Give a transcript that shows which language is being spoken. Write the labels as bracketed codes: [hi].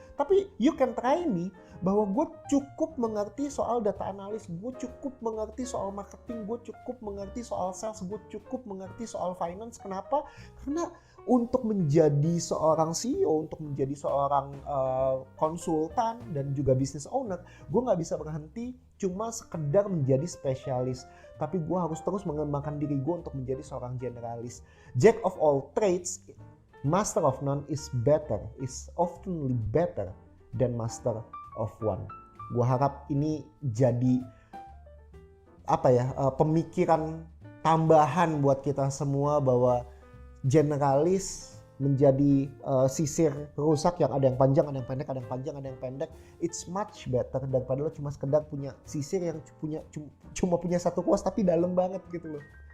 [id] Tapi [en] you can try me [id] bahwa gue cukup mengerti soal data analis, gue cukup mengerti soal marketing, gue cukup mengerti soal sales, gue cukup mengerti soal finance. Kenapa? Karena untuk menjadi seorang CEO, untuk menjadi seorang konsultan dan juga business owner, gue gak bisa berhenti cuma sekedar menjadi spesialis. Tapi gue harus terus mengembangkan diri gue untuk menjadi seorang generalis. [en] Jack of all trades, master of none is oftenly better than master of one. [id] Gue harap ini jadi pemikiran tambahan buat kita semua bahwa generalis menjadi sisir rusak yang ada yang panjang, ada yang pendek, ada yang panjang, ada yang pendek. [en] It's much better [id] daripada lo cuma sekedar punya sisir yang cuma punya satu kuas tapi dalam banget gitu loh.